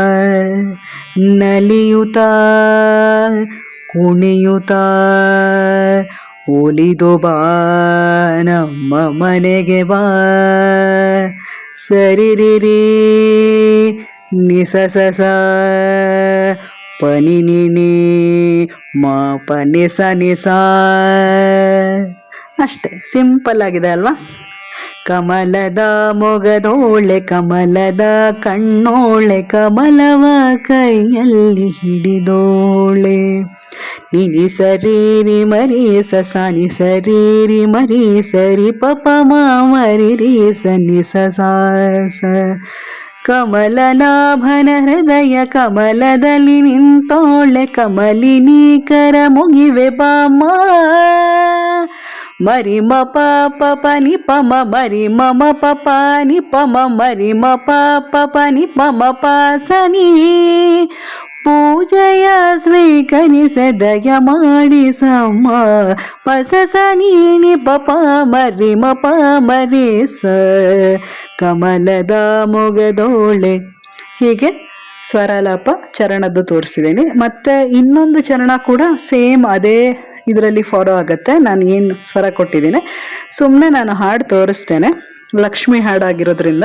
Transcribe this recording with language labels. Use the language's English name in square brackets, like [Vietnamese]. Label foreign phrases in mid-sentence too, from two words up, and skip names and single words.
[Kannada] ನಲಿಯುತ ಕುಣಿಯುತ ಒಲಿದು ಬಾ ನಮ್ಮ ಮನೆಗೆ ಬಾ ಸರಿ ರಿ ರೇ ನಿ ಸ ಸ ಪನಿ ನಿ ನಿ ಮ ಪ ನಿ ಸ ನಿ ಸ. ಅಷ್ಟೇ, ಸಿಂಪಲ್ ಆಗಿದೆ ಅಲ್ವಾ? ಕಮಲದ ಮೊಗದೋಳೆ ಕಮಲದ ಕಣ್ಣೋಳೆ ಕಮಲವ ಕೈಯಲ್ಲಿ ಹಿಡಿದೋಳೆ ನಿನಿ ಸರೀರಿ ಮರಿ ಸ ನಿ ಸರೀರಿ ಮರಿ ಸರಿ ಪಪ ಮರಿ ರೀ ಸ ನಿ ಸ. ಕಮಲನಾಭನ ಹೃದಯ ಕಮಲದಲ್ಲಿ ನಿಂತೋಳೆ ಕಮಲಿನಿ ಕರ ಮುಗಿವೆ ಬಾಮ ಮರಿ ಮ ಪ ಪ ಪ ನಿ ಪ ಮ ಮರಿ ಮ ಮ ಪ ಪ ನಿ ಪ ಮ ಮರಿ ಮ ಪ ಪ ಪ ನಿ ಪ ಮ ಪ ಸ ನಿ ಪೂಜೆಯ ಸ್ವೀಕರಿಸ ದಯ ಮಾಡಿಸಮ್ಮ ಪಸ ಸ ನೀ ನಿ ಪ ಪ ಮರಿ ಮ ಪ ಮರಿ ಸ ಕಮಲದ ಮೊಗದೋಳೆ. ಹೀಗೆ ಸ್ವರಲಾಪ ಚರಣದ್ದು ತೋರಿಸಿದ್ದೀನಿ. ಮತ್ತೆ ಇನ್ನೊಂದು ಚರಣ ಕೂಡ ಸೇಮ್ ಅದೇ ಇದರಲ್ಲಿ ಫಾಲೋ ಆಗುತ್ತೆ. ನಾನು ಏನು ಸ್ವರ ಕೊಟ್ಟಿದ್ದೀನಿ ಸುಮ್ಮನೆ ನಾನು ಹಾಡು ತೋರಿಸ್ತೇನೆ, ಲಕ್ಷ್ಮಿ ಹಾಡಾಗಿರೋದ್ರಿಂದ.